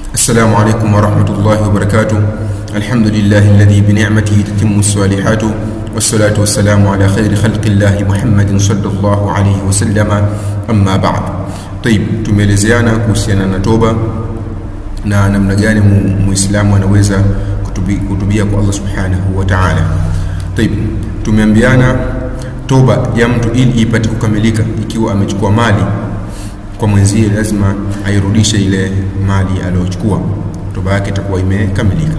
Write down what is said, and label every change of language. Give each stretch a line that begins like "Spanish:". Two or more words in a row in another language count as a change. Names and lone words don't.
Arabic: السلام عليكم ورحمة الله وبركاته. الحمد لله الذي بنعمته تتم الصالحات، والصلاة والسلام على خير خلق الله محمد صلى الله عليه وسلم. أما بعد. طيب,
Swahili: tumeelezeana kuhusiana na toba na namna gani muislamu anaweza kutubia kwa Allah
Arabic: سبحانه وتعالى.
Swahili: طيب, tumeambiana toba ya mtu ili ipate kukamilika, ikiwa amechukua mali kwa mwenzie, lazima airudishe ile mali aliyochukua, toba yake itakuwa imekamilika.